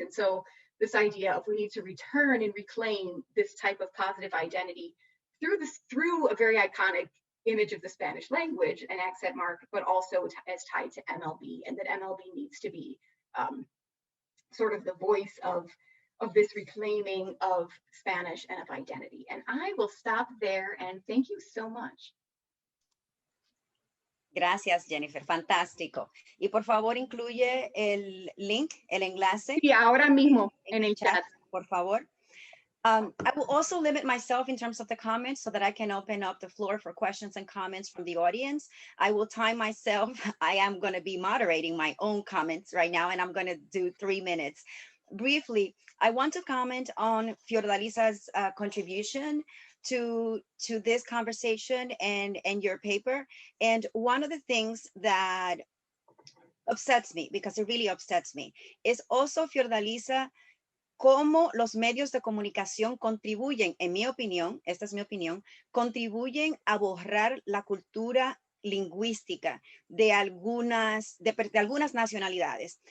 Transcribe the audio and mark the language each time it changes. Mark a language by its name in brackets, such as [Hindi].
[English] And so this idea of we need to return and reclaim this type of positive identity through a very iconic image of the Spanish language, an accent mark, but also as tied to MLB, and that MLB needs to be sort of the voice of this reclaiming of Spanish and of identity. And I will stop there and thank you so much. [Spanish] Gracias, Jennifer. Fantástico. Y por favor, incluye el link, el enlace. Sí, ahora mismo en el chat. Por favor. [English] I will also limit myself in terms of the comments so that I can open up the floor for questions and comments from the audience. I will time myself. I am going to be moderating my own comments right now, and I'm going to do 3 minutes. Briefly, I want to comment on Fiordalisa's contribution to this conversation and your paper. And one of the things that upsets me, because it really upsets me, is also, [Spanish] Fiordalisa, cómo los medios de comunicación contribuyen, en mi opinión, esta es mi opinión, contribuyen a borrar la cultura lingüística de algunas nacionalidades.